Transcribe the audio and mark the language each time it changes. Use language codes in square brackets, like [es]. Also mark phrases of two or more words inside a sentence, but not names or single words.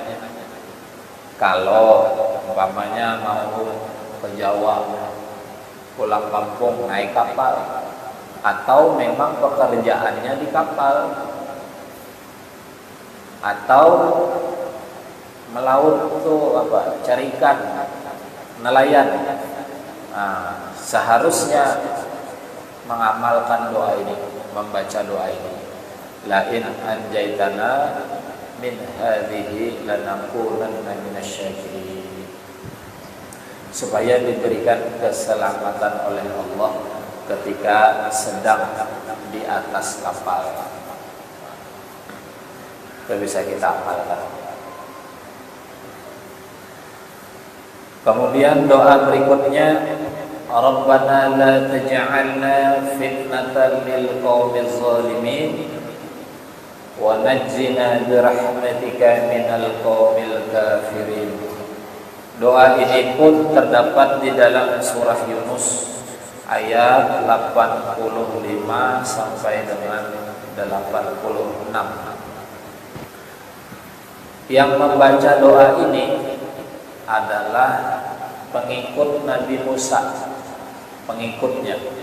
[id] Kalau umpamanya mau ke Jawa, pulang kampung naik kapal, atau memang pekerjaannya di kapal, atau melaut itu apa? Cari ikan, nelayan. Nah, seharusnya mengamalkan doa ini, membaca doa ini. [ar] لئن أنجيتنا من هذه لنكونن من الشاكرين, [id] supaya diberikan keselamatan oleh Allah ketika sedang di atas kapal. Itu bisa kita amalkan. Kemudian doa berikutnya, [ar] ربنا لا تجعلنا فتنة للقوم الظالمين ونجنا برحمتك من القوم الكافرين. [id] Doa ini pun terdapat di dalam surah Yunus ayat 85 sampai dengan 86. Yang membaca doa ini adalah pengikut Nabi Musa, pengikutnya.